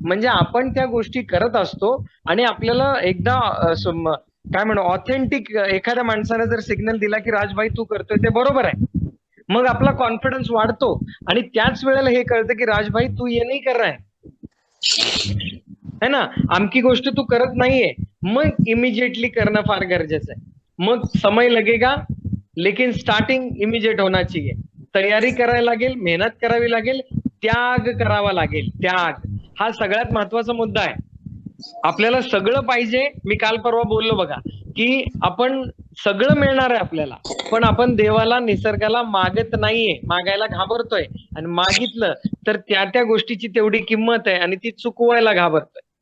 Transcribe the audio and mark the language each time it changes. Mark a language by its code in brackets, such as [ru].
[mr] म्हणजे आपण त्या गोष्टी करत असतो आणि आपल्याला एकदा काय म्हणू ऑथेंटिक एखाद्या माणसाने जर सिग्नल दिला की राजभाई तू करतोय ते बरोबर आहे, मग आपला कॉन्फिडन्स वाढतो आणि त्याच वेळेला हे कळतं की राजभाई तू [hi] ये नहीं कर रहा है ना, [mr] आमकी गोष्ट तू करत नाहीये, मग इमिजिएटली करणं फार गरजेचं आहे. [hi] मग समय लगेगा लेकिन स्टार्टिंग इमिजिएट होना चाहिए. [mr] तयारी करायला लागेल, मेहनत करावी लागेल, त्याग करावा लागेल. त्याग हा सगळ्यात महत्वाचा मुद्दा आहे. आपल्याला सगळं पाहिजे. मी काल परवा बोललो बघा की आपण सगळं मिळणार आहे आपल्याला, पण आपण देवाला निसर्गाला मागत नाहीये, मागायला घाबरतोय आणि मागितलं तर त्या त्या गोष्टीची तेवढी किंमत आहे आणि ती चुकवायला घाबरतोय.